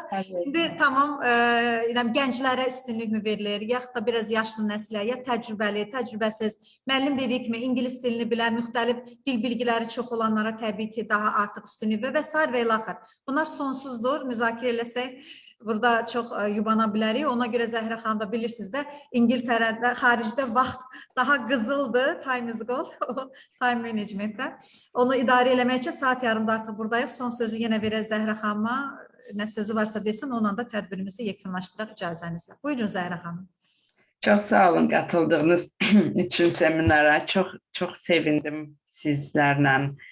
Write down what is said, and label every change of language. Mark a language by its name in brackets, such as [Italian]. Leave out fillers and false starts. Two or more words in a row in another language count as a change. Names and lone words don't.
[Azerbaijani] İndi tamam, gənclərə üstünlük mü verilir, yaxud da biraz yaşlı nəslə, ya təcrübəli, təcrübəsiz, müəllim dedik mi, ingilis dilini bilən, müxtəlif dil bilgiləri çox olanlara təbii ki, daha artıq üstünlük və s. və ilaxır. Bunlar sonsuzdur, müzakirə eləsək. Burada çox yubana bilərik. Ona görə Zəhra xanım da bilirsiniz də, İngiltərədə, xaricdə vaxt daha qızıldır, [English] time is gold, time managementdə. [Azerbaijani] Onu idarə eləmək üçün saat yarımda artıq buradayıq. Son sözü yenə verək Zəhra xanıma. Nə sözü varsa desin, onunla da tədbirimizi yekunlaşdıraq icazənizlə. Buyurun Zəhra xanım. Çox sağ olun qatıldığınız üçün seminara. Çox sevindim sizlərlə.